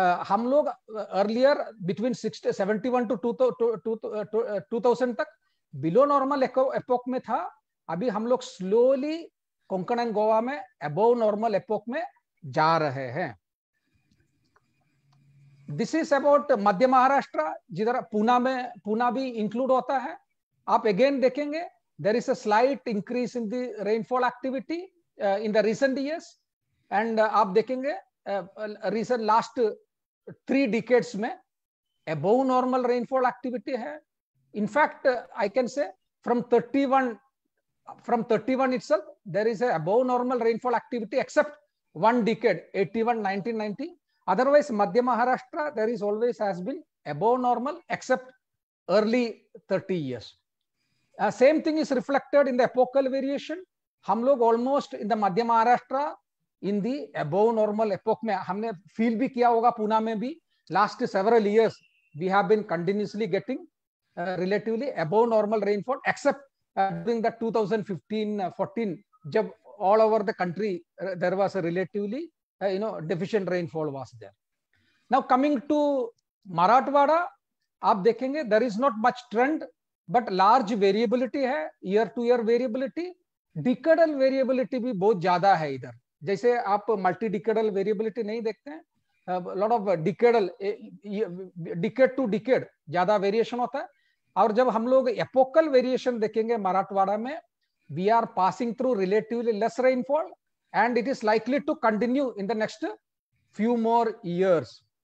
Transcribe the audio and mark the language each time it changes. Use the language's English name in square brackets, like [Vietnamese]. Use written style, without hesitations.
[Hindi] हम लोग earlier between 71 to 2000 तक बिलो नॉर्मल एपोक में था। अभी हम लोग स्लोली कोंकण एंड गोवा में अबव नॉर्मल एपोक में जा रहे हैं। [English] this is about [Hindi] मध्य महाराष्ट्र, जिधर पूना भी इंक्लूड होता है। आप अगेन देखेंगे [English] there is a slight increase in the rainfall activity in the recent years, and आप देखेंगे recent last 3 decades में above normal rainfall activity है। In fact I can say from 31 itself there is a above normal rainfall activity except one decade 81 1990। otherwise Madhya Maharashtra there is always has been above normal except early 30 years। Same thing is reflected in the epochal variation। [Hindi] हम लोग almost in the Madhya Maharashtra [English] in the above normal epoch [Hindi] में हमने feel भी किया होगा। पूना में भी [English] last several years we have been continuously getting relatively above normal rainfall except during the 2015-14 जब all over the country there was a relatively deficient rainfall was there। Now coming to Marathwada, [Hindi] आप देखेंगे [English] there is not much trend but large variability है, year to year variability. [Hindi] Decadal variability भी बहुत ज्यादा है इधर। जैसे आप मल्टी डिकेडल वेरिएबिलिटी नहीं देखते हैं, lot of decadal, decade to decade ज्यादा वेरिएशन होता है। और जब हम लोग एपोकल वेरिएशन देखेंगे मराठवाड़ा में, [English] We are passing through relatively less rainfall and it is likely to continue in the next few more years.